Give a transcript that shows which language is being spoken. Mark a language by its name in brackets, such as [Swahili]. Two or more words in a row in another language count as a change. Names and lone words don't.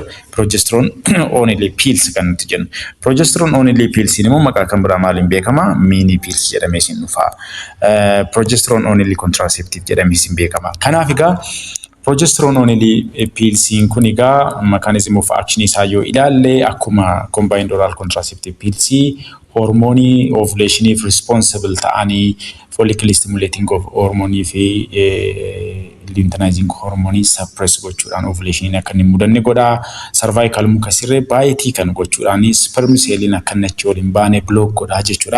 [English] Progesterone only pills [Oromo] kan nuti jennu. [English] Progesterone only pills [Oromo] immoo maqaa kan biraa maaliin beekama? [English] Mini pills [Oromo] jedhamee isin dhufa. [English] Progesterone only contraceptive [Oromo] jedhamee isin beekama. Kanaaf egaa [English] progesterone only pills [Oromo] kun egaa [English] mechanism of action [Oromo] isaa yoo ilaalle akkuma [English] combined oral contraceptive pills [Oromo] hormonii ovulationiif responsible ta'anii [English] follicle stimulating of [Oromo] hormonii fi [English] luteinizing hormone suppress [Oromo] gochuudhaan ovulation akka hin mudanne godha. Cervical muka sirree baay'ee kan gochuudhaan sperm cellin akka nachi waliin baane block godha jechuudha.